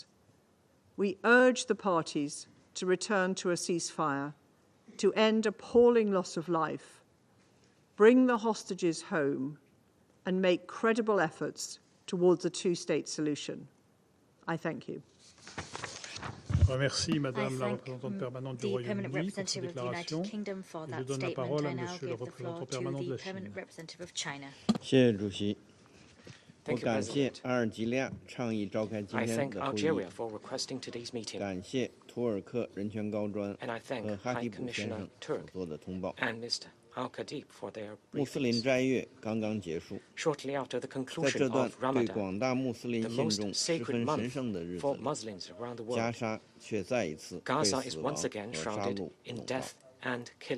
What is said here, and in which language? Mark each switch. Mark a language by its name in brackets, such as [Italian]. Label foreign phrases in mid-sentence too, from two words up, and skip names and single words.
[English] We urge the parties to return to a ceasefire, to end appalling loss of life, bring the hostages home, and make credible efforts towards a two-state solution. I thank you. [French] Je remercie Madame la représentante permanente du Royaume-Uni pour cette déclaration. Je donne la parole à Monsieur le représentant permanent de la Chine. [Chinese] 谢谢主席。我感谢阿尔及利亚倡议召开今天的会议，感谢图尔克人权高专和哈提卜先生所做的通报。穆斯林斋月刚刚结束，在这段对广大穆斯林信众十分神圣的日子里，加沙却再一次被死亡和杀戮笼罩。